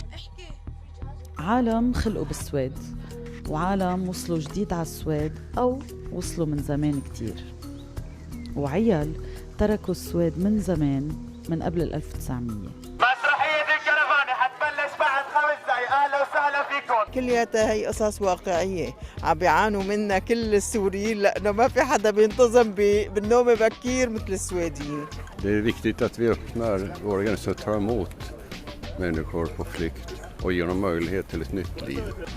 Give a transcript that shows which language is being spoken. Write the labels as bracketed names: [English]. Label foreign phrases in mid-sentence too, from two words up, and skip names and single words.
[Arabic] عالم خلقوا بالسويد وعالم وصلوا جديد على السويد أو وصلوا من زمان كتير، وعيال تركوا السويد من زمان من قبل 1900. مسرحية الكرفانة حتبلش بعد 5 دقايق. أهلا وسهلا فيكم. كلياتها هي قصص واقعية عم بيعانوا منها كل السوريين لأنه ما في حدا بينتظم بالنوم بكير مثل السويديين. [Swedish] Det är viktigt att vi öppnar våra gränser och tar emot människor på flykt och ger dem möjlighet till ett nytt liv.